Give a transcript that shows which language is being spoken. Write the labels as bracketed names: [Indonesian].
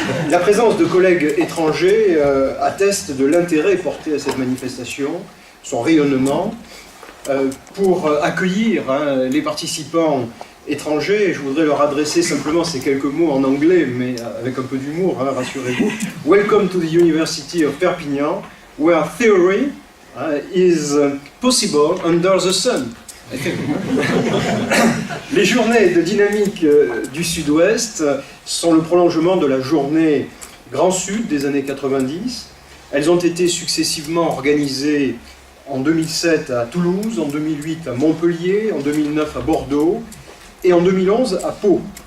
[French] La présence de collègues étrangers atteste de l'intérêt porté à cette manifestation, son rayonnement. Pour accueillir les participants étrangers, je voudrais leur adresser simplement ces quelques mots en anglais, mais avec un peu d'humour, rassurez-vous. [English] Welcome to the University of Perpignan, where theory is possible under the sun. [French] Les journées de dynamique du Sud-Ouest sont le prolongement de la journée Grand Sud des années 90. Elles ont été successivement organisées en 2007 à Toulouse, en 2008 à Montpellier, en 2009 à Bordeaux et en 2011 à Pau.